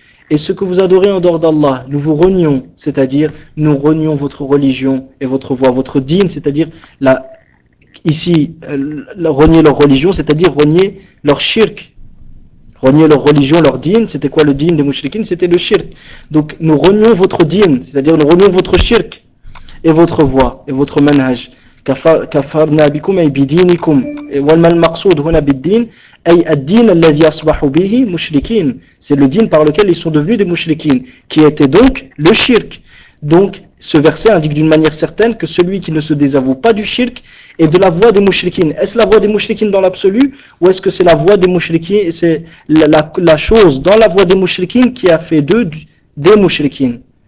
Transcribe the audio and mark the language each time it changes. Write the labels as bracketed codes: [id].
[fr] Et ce que vous adorez en dehors d'Allah, nous vous renions, c'est-à-dire nous renions votre religion et votre voie, votre dîn, c'est-à-dire ici renier leur religion, c'est-à-dire renier leur shirk, renier leur religion, leur dîn. C'était quoi le dîn des mouchriquines? C'était le shirk. Donc nous renions votre dîn, c'est-à-dire nous renions votre shirk et votre voie et votre manhaj. [ar] كفرنا بكم أي بدينكم والمقصود هنا بالدين أي الدين الذي أصبحوا به مشركين. [fr] C'est le dîn par lequel ils sont devenus des mouchriquines, qui était donc le shirk. Donc ce verset indique d'une manière certaine que celui qui ne se désavoue pas du shirk est de la voie des mouchriquines. Est-ce la voie des mouchriquines dans l'absolu, ou est-ce que c'est la voie des mouchriquines, c'est la chose dans la voie des mouchriquines qui a fait d'eux des mouchriquines?